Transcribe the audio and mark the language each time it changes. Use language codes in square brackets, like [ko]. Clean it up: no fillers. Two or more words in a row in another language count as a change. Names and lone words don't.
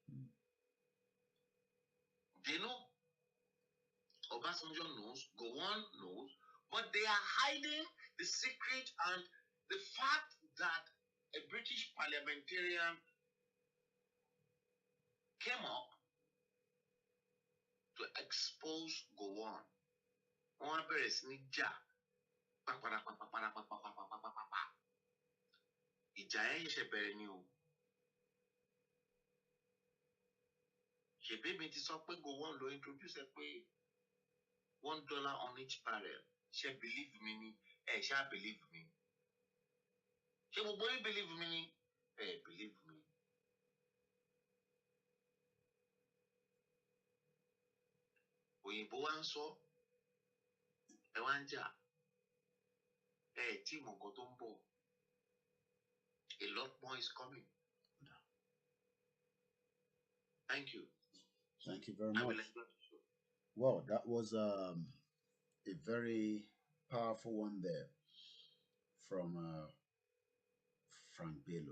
[en] They know. Obasanjo knows. Gowon knows. But they are hiding the secret and the fact that a British parliamentarian came up to expose Gowon. [yo] Wọ́n bẹ̀rẹ̀ sí ní jà. Ìjà yẹn ṣe bẹ̀rẹ̀ ni o. Ṣèbí mi ti sọ pé Gowon ló introduce ẹ pé [en] $1 on each barrel. Ṣé believe me ni? Ṣá believe me. [yo] Ṣé gbogbo yín [en] believe me [yo] ni? [en] Believe me. [yo] Òyìnbó wá ń sọ. Ẹ wá ń jà. Tí mọ̀ nǹkan tó ń bọ̀. [en] A lot more is coming. Thank you. Thank you very much. Well, that was a very powerful one there from Frank Bello.